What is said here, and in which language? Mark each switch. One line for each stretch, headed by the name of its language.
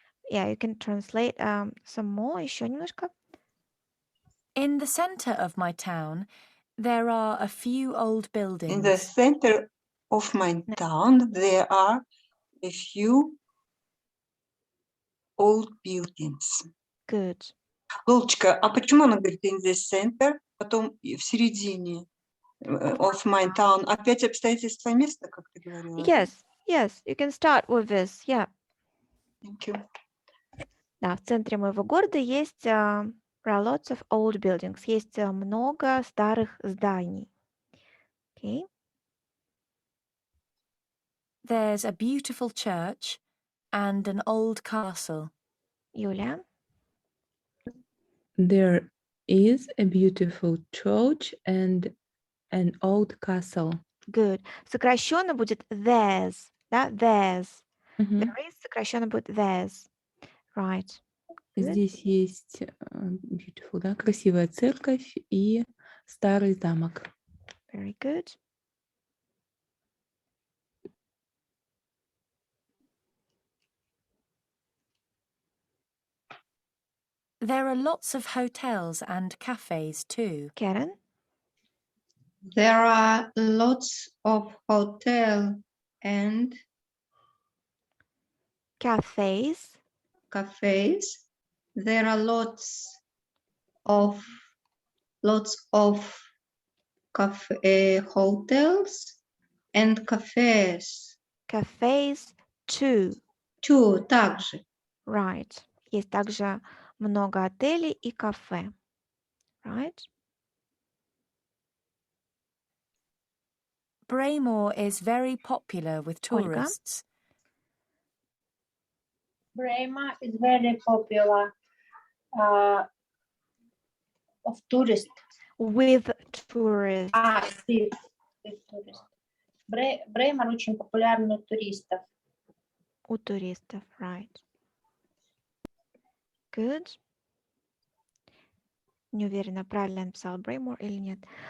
English: Yeah, you can translate some more,
Russian: еще немножко.
English: In the centre of my town, there are a few old buildings. In the center of my town, there are a few old buildings. Good.
Russian: Лолочка, а почему она говорит
English: in the center,
Russian: потом в середине
English: of my town?
Russian: Опять обстоятельства места, как ты говорила?
English: Yes, yes, you can start with this. Yeah. Thank you.
Russian: Да, в центре моего города есть
English: there are lots of old buildings.
Russian: Есть много старых зданий.
English: Okay. There's a beautiful church and an old castle. Юля? There is a beautiful church and an old castle. Good.
Russian: Сокращенно будет
English: there's,
Russian: да, there's. Мгм. There is сокращенно будет there's.
English: Right. Good.
Russian: Здесь есть beautiful, да, красивая церковь и старый замок.
English: Very good. There are lots of hotels and cafes too. Karen? There are lots of hotel and Cafes. cafes. There are lots of hotels and cafes Cafes too. too,
Russian: также.
English: Right.
Russian: Есть также много отелей и кафе.
English: Right? Braemore is very popular with Ольга? tourists. Braemar is very popular of tourists. With tourists. With tourists.
Russian: Braemar очень популярный у туристов. У туристов.
English: Right. Good.
Russian: Не уверена, правильно я написала Braemore или нет.